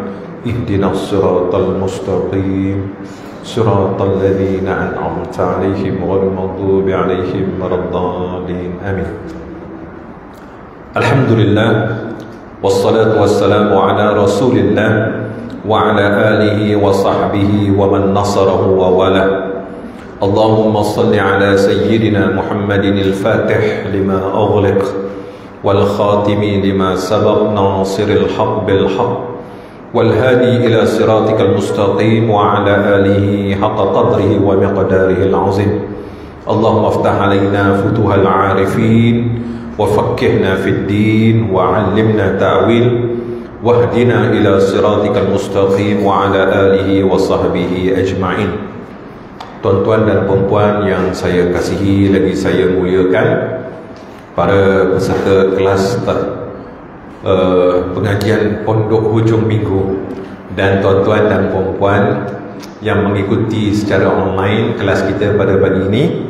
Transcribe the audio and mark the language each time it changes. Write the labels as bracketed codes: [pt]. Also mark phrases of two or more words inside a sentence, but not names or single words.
[ar] اهدنا الصراط المستقيم صراط الذين أنعمت عليهم غير المغضوب عليهم ولا الضالين. Amin. الحمد لله والصلاة والسلام على رسول الله وعلى آله وصحبه ومن نصره ووالاه. اللهم صل على سيدنا محمد الفاتح لما أغلق والخاتم لما سبق ناصر الحق بالحق والهادي إلى صراطك المستقيم وعلى آله حق قدره ومقداره العظيم. اللهم افتح علينا فتوح العارفين وفقهنا في الدين وعلمنا تأويل واهدنا إلى صراطك المستقيم وعلى آله وصحبه أجمعين. [ms] Tuan-tuan dan puan-puan yang saya kasihi lagi saya muliakan, para peserta kelas pengajian Pondok Hujung Minggu, dan tuan-tuan dan puan-puan yang mengikuti secara online kelas kita pada pagi ini.